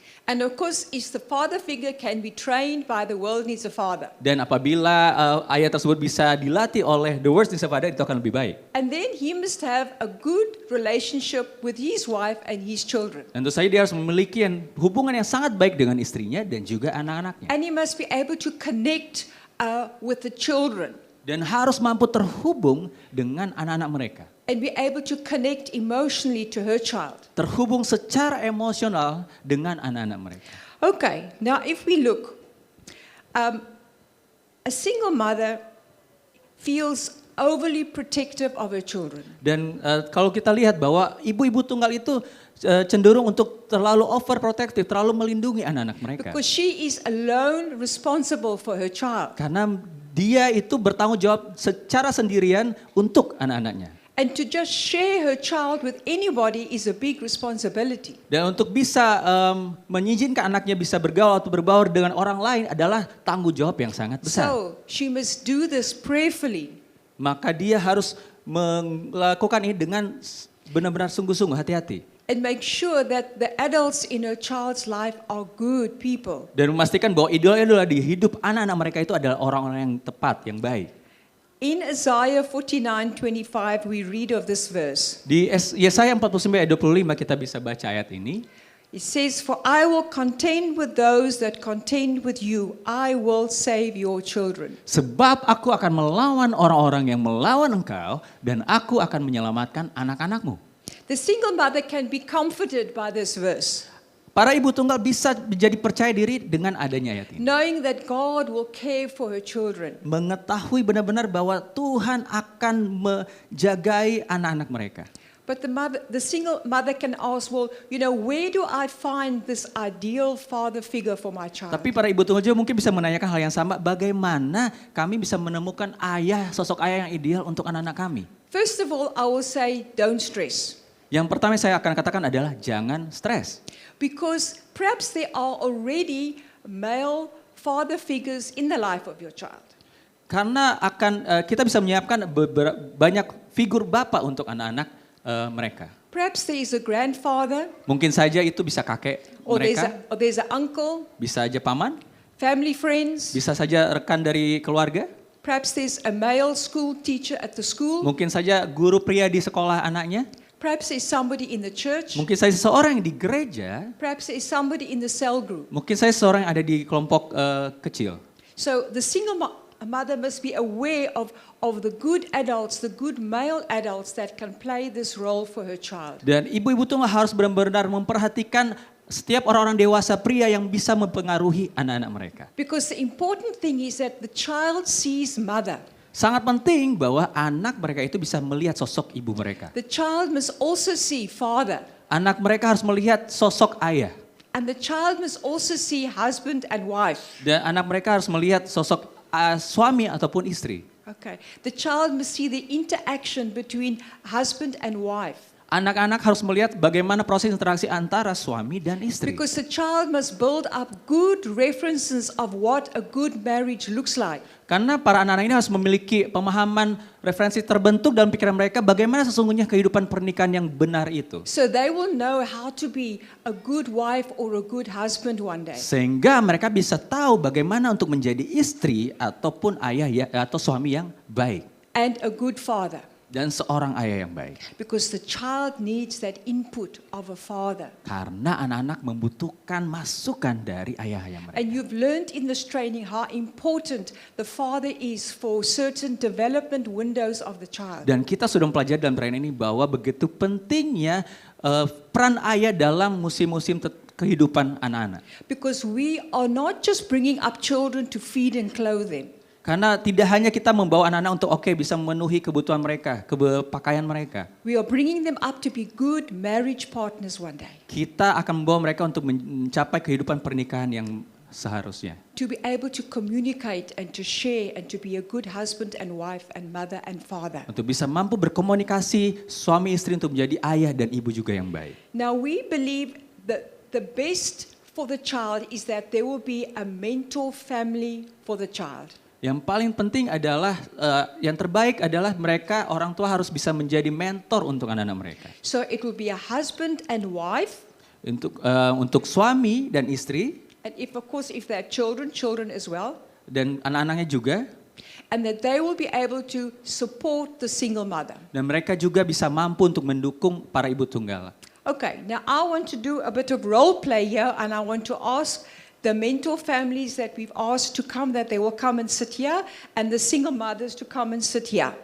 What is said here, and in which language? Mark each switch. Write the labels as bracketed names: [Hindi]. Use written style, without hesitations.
[English] And of course, if the father figure can be trained by the world needs a father. [Indonesian] Dan apabila ayah tersebut bisa dilatih oleh [English] the worst needs a father, [Indonesian] itu akan lebih baik. [English] And then he must have a good relationship with his wife and his children. [Indonesian] Tentu saja dia harus memiliki hubungan yang sangat baik dengan istrinya dan juga anak-anaknya. [English] And he must be able to connect with the children. [Indonesian] Dan harus mampu terhubung dengan anak-anak mereka. [English] And be able to connect emotionally to her child. [Indonesian] Terhubung secara emosional dengan anak-anak mereka. [English] Okay, now if we look, a single mother feels overly protective of her children. [Indonesian] Dan kalau kita lihat bahwa ibu-ibu tunggal itu cenderung untuk terlalu overprotective, terlalu melindungi anak-anak mereka. [English] Because she is alone responsible for her child. [Indonesian] Karena dia itu bertanggung jawab secara sendirian untuk anak-anaknya. [English] And to just share her child with anybody is a big responsibility. [Indonesian] Dan untuk bisa mengizinkan anaknya bisa bergaul atau berbaur dengan orang lain adalah tanggung jawab yang sangat besar. [English] So she must do this prayerfully. [Indonesian] Maka dia harus melakukan ini dengan benar-benar sungguh-sungguh, hati-hati. [English] And make sure that the adults in her child's life are good people. [Indonesian] Dan memastikan bahwa idola di hidup anak-anak mereka itu adalah orang-orang yang tepat, yang baik. [English] In Isaiah 49:25 we read of this verse. [Indonesian] Di Yesaya 49 ayat 25 kita bisa baca ayat ini. [English] It says, "For I will contend with those that contend with you. I will save your children." [Indonesian] Sebab aku akan melawan orang-orang yang melawan engkau dan aku akan menyelamatkan anak-anakmu. [English] The single mother can be comforted by this verse, [Indonesian] Para ibu tunggal bisa menjadi percaya diri dengan adanya ayat ini. [English] knowing that God will care for her children. [Indonesian] Mengetahui benar-benar bahwa Tuhan akan menjagai anak-anak mereka. [English] But the single mother can ask, well, where do I find this ideal father figure for my child? [Indonesian] Tapi para ibu tunggal juga mungkin bisa menanyakan hal yang sama, bagaimana kami bisa menemukan sosok ayah yang ideal untuk anak-anak kami? [English] First of all, I will say, don't stress. [Indonesian] Yang pertama saya akan katakan adalah jangan stres. [English] Because perhaps there are already male father figures in the life of your child. [Indonesian] Karena kita bisa menyiapkan banyak figur bapak untuk anak-anak mereka. [English] Perhaps there is a grandfather, [Indonesian] Mungkin saja itu bisa kakek [English] or [Indonesian] mereka, [English] there's an uncle, [Indonesian] bisa saja paman, [English] family friends. [Indonesian] bisa saja rekan dari keluarga, [English] Perhaps there's a male school teacher at the school. [Indonesian] mungkin saja guru pria di sekolah anaknya, [English] Perhaps there's somebody in the church. [Indonesian] mungkin saja seseorang yang di gereja, [English] Perhaps there's somebody in the cell group. [Indonesian] mungkin saja seseorang yang ada di kelompok kecil. [English] So the single mother must be aware of the good adults, the good male adults that can play this role for her child. [Indonesian] Dan ibu-ibu tunggal harus benar-benar memperhatikan setiap orang-orang dewasa pria yang bisa mempengaruhi anak-anak mereka. [English] Because the important thing is that the child sees mother. [Indonesian] Sangat penting bahwa anak mereka itu bisa melihat sosok ibu mereka. [English] The child must also see father. [Indonesian] Anak mereka harus melihat sosok ayah. [English] And the child must also see husband and wife. [Indonesian] Dan anak mereka harus melihat sosok suami ataupun istri. [English] Okay. The child must see the interaction between husband and wife. [Indonesian] Anak-anak harus melihat bagaimana proses interaksi antara suami dan istri. [English] Because the child must build up good references of what a good marriage looks like. [Indonesian] Karena para anak-anak ini harus memiliki pemahaman referensi terbentuk dalam pikiran mereka bagaimana sesungguhnya kehidupan pernikahan yang benar itu. [English] So they will know how to be a good wife or a good husband one day. [Indonesian] Sehingga mereka bisa tahu bagaimana untuk menjadi istri ataupun ayah atau suami yang baik. [English] And a good father. [Indonesian] Dan seorang ayah yang baik. [English] Because the child needs that input of a father. [Indonesian] Karena anak-anak membutuhkan masukan dari ayah mereka. [English] And you've learned in this training how important the father is for certain development windows of the child. [Indonesian] Dan kita sudah mempelajari dalam training ini bahwa begitu pentingnya peran ayah dalam musim-musim kehidupan anak-anak. [English] Because we are not just bringing up children to feed and clothe them. [Indonesian] Karena tidak hanya kita membawa anak-anak untuk bisa memenuhi kebutuhan mereka, pakaian mereka. [English] We are bringing them up to be good marriage partners one day. [Indonesian] Kita akan membawa mereka untuk mencapai kehidupan pernikahan yang seharusnya. [English] To be able to communicate and to share and to be a good husband and wife and mother and father. [Indonesian] Untuk bisa mampu berkomunikasi suami istri untuk menjadi ayah dan ibu juga yang baik. [English] Now we believe that the best for the child is that there will be a mentor family for the child. [Indonesian] Yang paling penting adalah, yang terbaik adalah mereka, orang tua harus bisa menjadi mentor untuk anak-anak mereka. [English] So it will be a husband and wife. [Indonesian] Untuk suami dan istri, [English] And if, of course, if there are children, children as well. [Indonesian] dan anak-anaknya juga, [English] And that they will be able to support the single mother. [Indonesian] dan mereka juga bisa mampu untuk mendukung para ibu tunggal. [English] Okay, now I want to do a bit of role play here, and I want to ask the mentor families that we've asked to come, that they will come and sit here, and the single mothers to come and sit here.